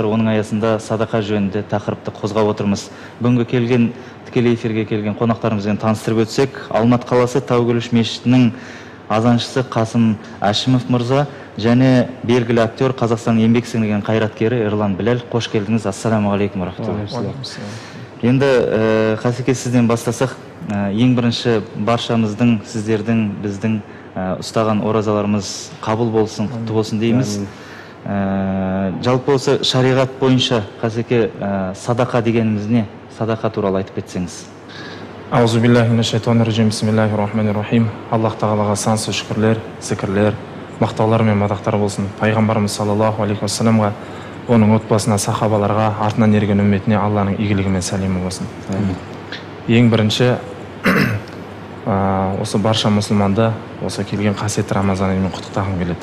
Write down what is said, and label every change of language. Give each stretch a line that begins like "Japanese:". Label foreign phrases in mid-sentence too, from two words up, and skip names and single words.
Kazakh: Оның аясында садақа жөнінде тақырыпты қозғап отырмыз. Бүгінгі келген тікелей эфирге келген қонақтарымызбен таныстырып өтсек, Алматы қаласы Таугүліш мешітінің азаншысы Қасым Әшімов мырза және белгілі актер, Қазақстан еңбек сіңірген қайраткері Ерлан Біләл. Қош келдіңіз.
Arabic: السلام عليكم رحمة الله.
Kazakh: Енді Қасеке, сізден бастасақ, ең бірінші баршамыздың, сіздердің, біздің ұстаған оразаларымыз қабыл болсын, құтты болсын дейміз. Жалпы осы шариғат бойынша Қасеке, садақа дегеніміз не? Садақа туралы айтып кетсеңіз.
Arabic: أعوذ بالله من الشيطان الرجيم. بسم الله الرحمن الرحيم.
Kazakh: Аллах Тағалаға сансыз шүкірлер, зікірлер, мақтаулар мен мадақтар болсын. Пайғамбарымыз
Arabic: صلى الله عليه وسلم,
Kazakh: оның отбасына, сахабаларға, артынан ерген үмметіне Алланың игілігі мен сәлемі болсын. Ең бірінші осы барша мұсылманды осы келген қасиетті Рамазан айымен құттықтағым келеді.